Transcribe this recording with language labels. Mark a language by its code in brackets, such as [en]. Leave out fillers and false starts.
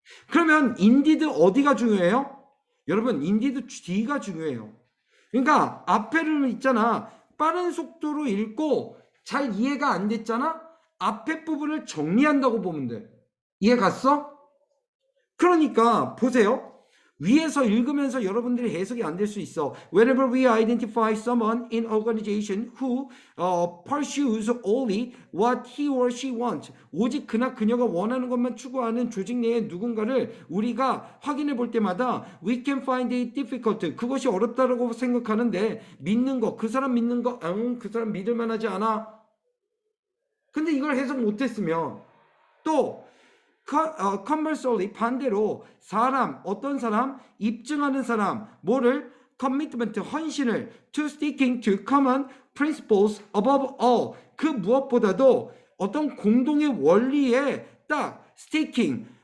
[ko] 그러면 인디드 어디가 중요해요? 여러분, 인디드 뒤가 중요해요. 그러니까 앞에를 있잖아. 빠른 속도로 읽고 잘 이해가 안 됐잖아? 앞에 부분을 정리한다고 보면 돼. 이해 갔어? 그러니까 보세요. 위에서 읽으면서 여러분들이 해석이 안 될 수 있어. [en] Whenever we identify someone in organization who pursues only what he or she wants, [ko] 오직 그나 그녀가 원하는 것만 추구하는 조직 내의 누군가를 우리가 확인해 볼 때마다 [en] we can find it difficult. [ko] 그것이 어렵다고 생각하는데 믿는 거, 그 사람 믿는 거, 그 사람 믿을 만하지 않아. 근데 이걸 해석 못했으면 또 conversely 반대로 사람 어떤 사람 입증하는 사람 뭐를 commitment 헌신을 [en] to sticking to common principles above all [ko] 그 무엇보다도 어떤 공동의 원리에 딱 sticking